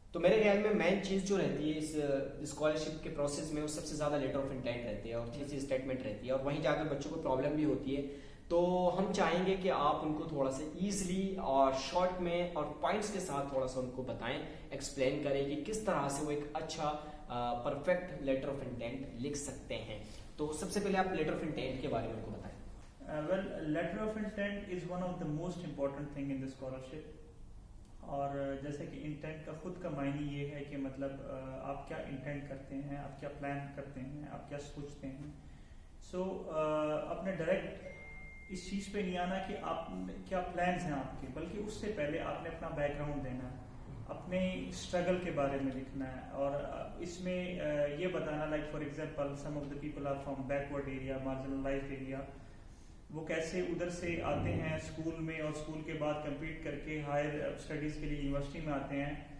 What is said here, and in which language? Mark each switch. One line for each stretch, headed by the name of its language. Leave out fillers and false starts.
Urdu: تو میرے خیال میں مین چیز جو رہتی ہے اس اسکالرشپ کے پروسیس میں وہ سب سے زیادہ لیٹر آف انٹینٹ رہتی ہے اور تھیسس اسٹیٹمنٹ رہتی ہے، اور وہیں جا کر بچوں کو پرابلم بھی ہوتی ہے. تو ہم چاہیں گے کہ آپ ان کو تھوڑا سا ایزلی اور شارٹ میں اور پوائنٹس کے ساتھ تھوڑا سا ان کو بتائیں، ایکسپلین کریں کہ کس طرح سے وہ ایک اچھا پرفیکٹ لیٹر آف انٹینٹ لکھ سکتے ہیں. تو سب سے پہلے آپ لیٹر آف انٹینٹ کے بارے میں ان کو بتائیں.
English: Well, letter of intent is one of the most important thing in the scholarship.
Urdu: اور جیسے کہ انٹینٹ کا خود کا معنی یہ ہے کہ مطلب آپ کیا انٹینٹ کرتے ہیں، آپ کیا پلان کرتے ہیں، آپ کیا سوچتے ہیں. سو اپنے ڈائریکٹ اس چیز پہ نہیں آنا کہ آپ کیا پلانس ہیں آپ کے، بلکہ اس سے پہلے آپ نے اپنا بیک گراؤنڈ دینا ہے، اپنے اسٹرگل کے بارے میں لکھنا ہے، اور اس میں یہ بتانا like for example some of the people are from backward area, marginalised area, وہ کیسے ادھر سے آتے ہیں اسکول میں اور اسکول کے بعد کمپلیٹ کر کے ہائر اسٹڈیز کے لیے یونیورسٹی میں آتے ہیں.